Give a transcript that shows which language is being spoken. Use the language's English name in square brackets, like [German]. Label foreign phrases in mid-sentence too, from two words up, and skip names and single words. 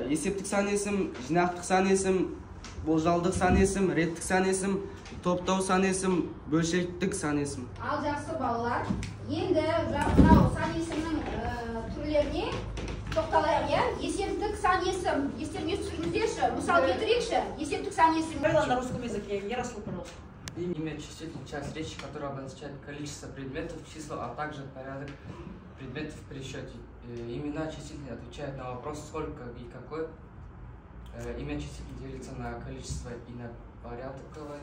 [Kazakh] Есептік сан есім, жинақтық сан есім, болжалдық сан есім, реттік сан есім, топтау сан есім, бөлшектік сан есім. Ал жақсы балалар, енді мынау сан есімнің түрлеріне тоқталайық, иә? Есептік сан есім, естеріңе түсіріңіздерші, мысал келтірейікші, есептік сан есім. [Russian] На русском языке. Ярослав, пожалуйста. Имя числительная часть речи, которая обозначает количество предметов, числа, а также порядок предметов в пересчете. Имена числительные отвечают на вопрос сколько и какой. Имя числительное делится на количество и на порядковое.